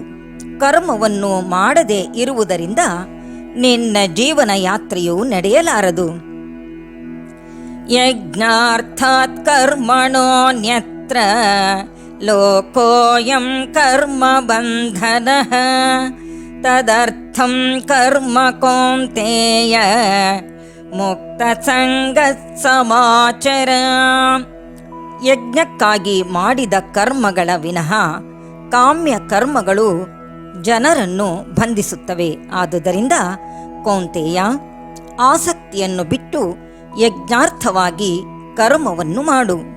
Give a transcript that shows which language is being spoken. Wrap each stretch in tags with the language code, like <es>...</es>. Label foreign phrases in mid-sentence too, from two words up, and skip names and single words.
<kn>ಕರ್ಮವನ್ನು ಮಾಡದೇ ಇರುವುದರಿಂದ ನಿನ್ನ ಜೀವನ ಯಾತ್ರೆಯು ನಡೆಯಲಾರದು.</kn> <sa>ಯಜ್ಞಾರ್ಥಾತ್ ಕರ್ಮಣೋನ್ಯತ್ರ ಲೋಕೋಯಂ ಕರ್ಮ ಬಂಧನಃ ತದರ್ಥಂ ಕರ್ಮ ಕೌಂತೇಯ ಮುಕ್ತ ಸಂಗಃ ಸಮಾಚರ.</sa> <kn>ಯಜ್ಞಕ್ಕಾಗಿ ಮಾಡಿದ ಕರ್ಮಗಳ ವಿನಃ ಕಾಮ್ಯ ಕರ್ಮಗಳು ಜನರನ್ನು ಬಂಧಿಸುತ್ತವೆ. ಆದುದರಿಂದ ಕೌಂತೆಯ, ಆಸಕ್ತಿಯನ್ನು ಬಿಟ್ಟು ಯಜ್ಞಾರ್ಥವಾಗಿ ಕರ್ಮವನ್ನು ಮಾಡು.</kn>